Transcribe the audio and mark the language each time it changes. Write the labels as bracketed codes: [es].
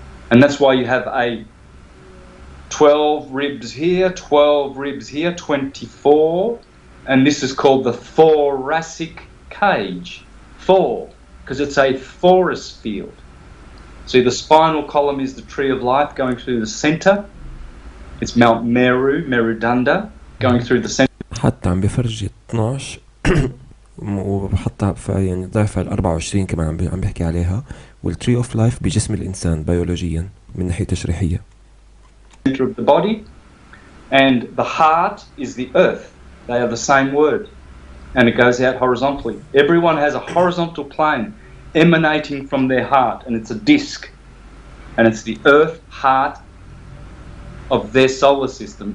[en] And that's why you have a 12 ribs here, 12 ribs here, 24. And this is called the thoracic cage. Because it's a forest field. See, the spinal column is the tree of life going through the center. It's Mount Meru, Merudanda, going through the center. [ar] حتى عم بفرجي 12 وبحطها في يعني ضعف ال 24 كمان عم بحكي عليها. [en] والتري of life [ar] بجسم الانسان بيولوجيا من ناحية تشريحية. [en] Center of the body, and the heart is the earth. They are the same word, and it goes out horizontally. Everyone has a horizontal plane emanating from their heart, and it's a disc, and it's the earth heart of their solar system.